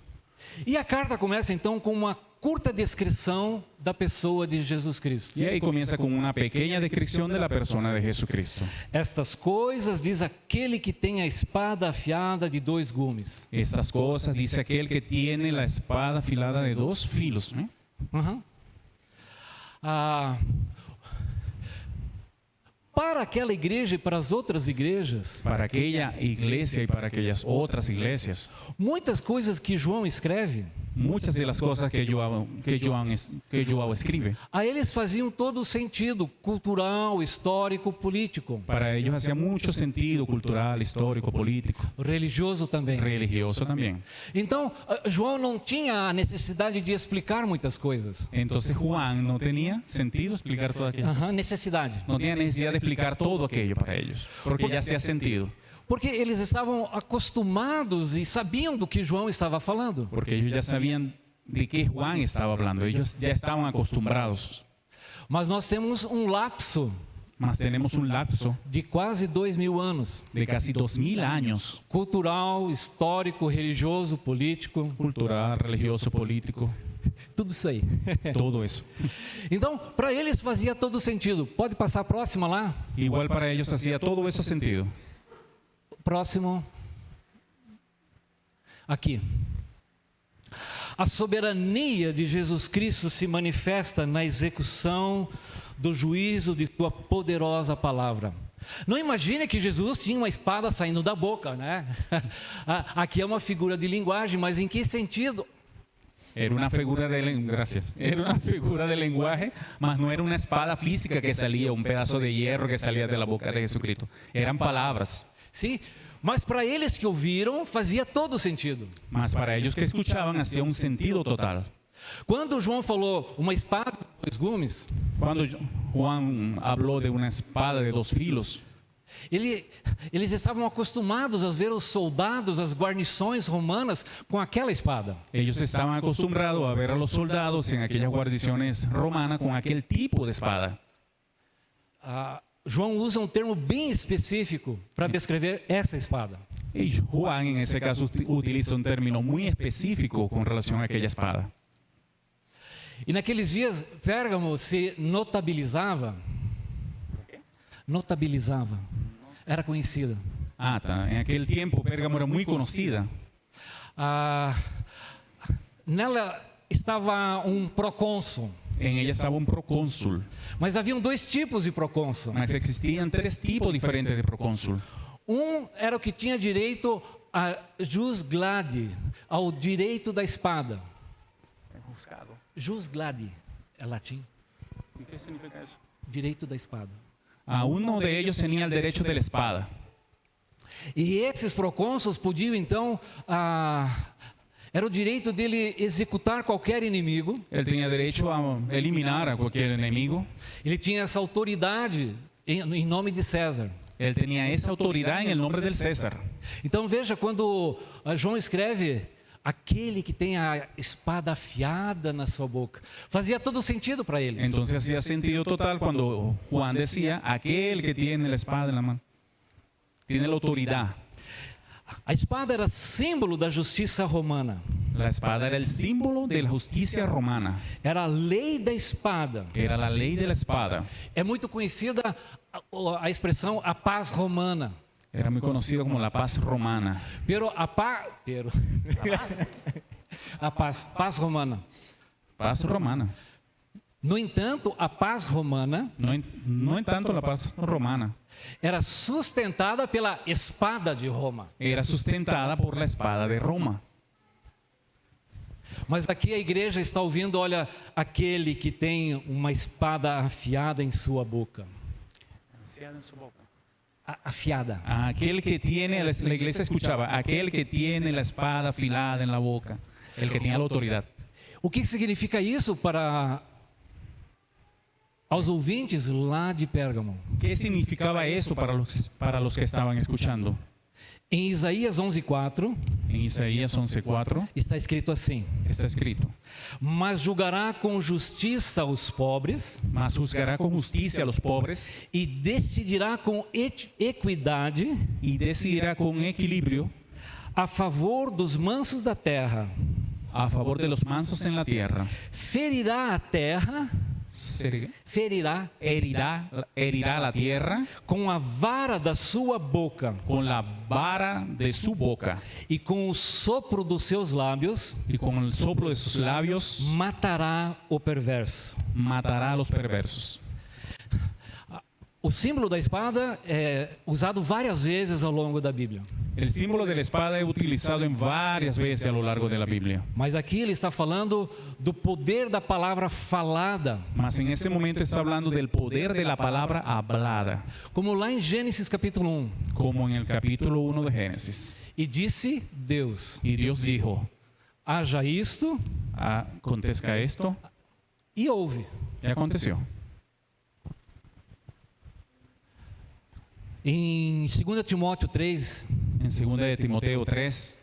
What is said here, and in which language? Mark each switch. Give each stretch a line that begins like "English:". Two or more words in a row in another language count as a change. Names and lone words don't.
Portuguese: E a carta começa então com uma curta descrição da pessoa de Jesus Cristo.
Spanish: Y ahí comienza con una pequeña descripción de la persona de Jesucristo.
Portuguese: Estas coisas diz aquele que tem a espada afiada de 2 gumes.
Spanish: Estas cosas dice aquel que tiene la espada afilada de 2 filos. Uhum.
Portuguese: Para aquela igreja e para as outras igrejas,
Spanish: Para aquella iglesia y para aquellas otras iglesias,
Portuguese: muitas coisas que João escreve,
Spanish: muchas de las cosas que João escribe,
Portuguese: a eles faziam todo o sentido cultural, histórico, político,
Spanish: para ellos hacía mucho sentido cultural, histórico, político,
Portuguese: religioso também.
Spanish: religioso también.
Portuguese: Então, João não tinha a necessidade de explicar muitas coisas.
Spanish: Entonces Juan no tenía sentido explicar toda aquella
Portuguese: Necessidade.
Spanish: No tenía necesidad de explicar todo aquello para ellos, porque ya hacía sentido,
Portuguese: Porque eles estavam acostumados e sabiam do que João estava falando.
Spanish: porque ellos ya sabían de qué Juan estaba hablando, ellos ya estaban acostumbrados.
Portuguese: Mas nós temos um lapso
Spanish: Mas tenemos un lapso
Portuguese: de quase 2000 anos.
Spanish: de casi 2000 años,
Portuguese: Cultural, histórico, religioso, político,
Spanish: cultural, religioso, político,
Portuguese: tudo isso aí.
Spanish: todo eso.
Portuguese: Então, para eles fazia todo sentido. Pode passar a próxima lá?
Spanish: Igual para ellos hacía todo eso sentido.
Portuguese: Próximo. Aqui. A soberania de Jesus Cristo se manifesta na execução do juízo de sua poderosa palavra. Não imagine que Jesus tinha uma espada saindo da boca, né? Aqui é uma figura de linguagem, mas em que sentido?
Spanish: Era una figura gracias. Era una figura de lenguaje, mas no era una espada física que salía, un pedazo de hierro que salía de la boca de Jesucristo. Eran palabras.
Portuguese: Sim, mas para eles que ouviram, fazia todo sentido.
Spanish: Mas para ellos que escuchaban hacía un sentido total.
Portuguese: Quando João falou uma espada com 2 gumes,
Spanish: Cuando Juan habló de una espada de 2 filos,
Portuguese: eles estavam acostumados a ver os soldados, as guarnições romanas com aquela espada.
Spanish: ellos estaban acostumbrados a ver a los soldados en aquellas guarniciones romanas con aquel tipo de espada.
Portuguese: João usa um termo bem específico para descrever essa espada.
Spanish: Y Juan en ese caso utiliza un término muy específico con relación a aquella espada.
Portuguese: E naqueles dias, Pérgamo se notabilizava. Notabilizava. Era conhecida. Ah, tá.
Spanish: En aquel tiempo Pérgamo era muy conocida.
Portuguese: Nela estava procônsul.
Spanish: En ella estaba un procónsul.
Portuguese: Mas haviam dois tipos de procônsul.
Spanish: Mas existían 3 tipos diferentes de procónsul.
Portuguese: Era o que tinha direito a
Latin: jus gladi,
Portuguese: ao direito da espada.
Latin: Jus gladi
Portuguese: é latim.
Spanish: ¿Y qué significa eso?
Portuguese: Direito da espada.
Spanish: Uno de ellos tenía el derecho de la espada.
Portuguese: E esses procônsuls podiam então, era o direito dele executar qualquer inimigo.
Spanish: Él tenía derecho a eliminar a cualquier enemigo.
Portuguese: Ele tinha essa autoridade em nome de César.
Spanish: Él tenía esa autoridad en el nombre del César.
Portuguese: Então veja, quando João escreve aquele que tem a espada afiada na sua boca, fazia todo sentido para eles.
Spanish: Entonces hacía sentido total cuando Juan decía, aquel que tiene la espada en la mano, tiene la autoridad.
Portuguese: A espada era símbolo da justiça romana.
Spanish: La espada era el símbolo de la justicia romana.
Portuguese: Era a lei da espada.
Spanish: Era la ley de la espada.
Portuguese: É muito conhecida a expressão a paz romana.
Spanish: Era muy conocido como la paz romana.
Portuguese: Paz romana.
Spanish: Paz romana.
Portuguese: No entanto, a paz romana
Spanish: No en tanto la paz romana.
Portuguese: Era sustentada pela espada de Roma.
Spanish: Era sustentada por la espada de Roma.
Portuguese: Mas aqui a igreja está ouvindo, olha, aquele que tem uma espada afiada em sua boca. Afiada.
Spanish: Aquel que tiene, la iglesia escuchaba, aquel que tiene la espada afilada en la boca, el que tiene la autoridad.
Portuguese: O que significa isso para aos ouvintes lá de Pérgamo?
Spanish: ¿Qué significaba eso para los que estaban escuchando?
Portuguese: Em Isaías 11:4,
Spanish: En Isaías 11:4
Portuguese: está escrito assim:
Spanish: está escrito:
Portuguese: Mas julgará com justiça os pobres,
Spanish: mas juzgará con justicia a los pobres
Portuguese: e decidirá com equidade
Spanish: y decidirá con equilibrio
Portuguese: a favor dos mansos da terra.
Spanish: a favor de los mansos en la tierra.
Portuguese: Ferirá a terra,
Spanish: Herirá la tierra
Portuguese: com a vara da sua boca,
Spanish: con la vara de su boca,
Portuguese: e com o sopro dos seus lábios
Spanish: y con el soplo de sus labios
Portuguese: matará o perverso.
Spanish: matará a los perversos.
Portuguese: O símbolo da espada é usado várias vezes ao longo da Bíblia.
Spanish: El símbolo de la espada es utilizado en varias veces a lo largo de la Biblia.
Portuguese: Mas aqui ele está falando do poder da palavra falada.
Spanish: Mas en ese momento está hablando del poder de la palabra hablada,
Portuguese: Como lá em Gênesis capítulo 1.
Spanish: como en el capítulo 1 de Génesis.
Portuguese: E disse Deus:
Spanish: Y Dios dijo,
Portuguese: haja isto,
Spanish: acontezca esto,
Portuguese: e houve.
Spanish: y aconteció.
Portuguese: Em 2 Timóteo 3,
Spanish: En 2 de Timoteo 3,